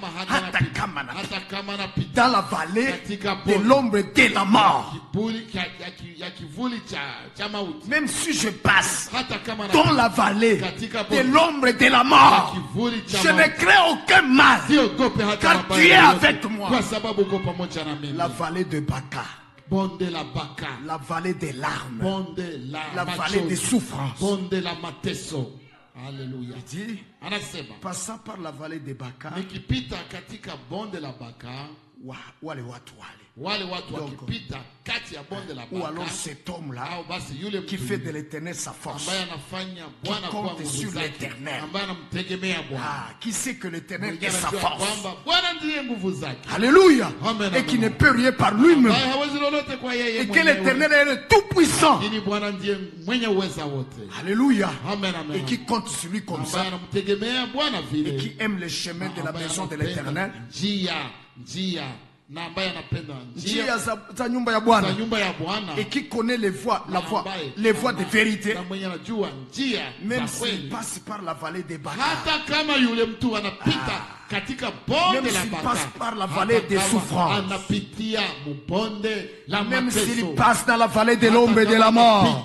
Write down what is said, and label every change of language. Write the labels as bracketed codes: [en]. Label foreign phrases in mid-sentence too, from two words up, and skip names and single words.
[fr] dans la vallée de l'ombre de la mort, même si je passe dans la vallée de l'ombre de la mort, je ne crains aucun mal, car tu es avec moi. La vallée de Baka, la vallée des larmes, la vallée des souffrances. Alléluia. Il dit, passant par la vallée de Baka, [sw] wale watu wakipita kati ya bonde la Baka, [fr] ou alors cet homme-là qui fait de l'éternel sa force, qui compte sur l'éternel, qui sait que l'éternel est sa force, alléluia, et qui ne peut rien par lui-même, et que l'éternel est le tout puissant, alléluia, et qui compte sur lui comme ça, et qui aime les chemins de la maison de l'éternel, [sw] njia za nyumba ya Bwana, [fr] et qui connaît les voies de vérité, même s'il passe par la vallée des Baka, même s'il passe par la vallée des souffrances, même s'il passe dans la vallée de l'ombre et de la mort.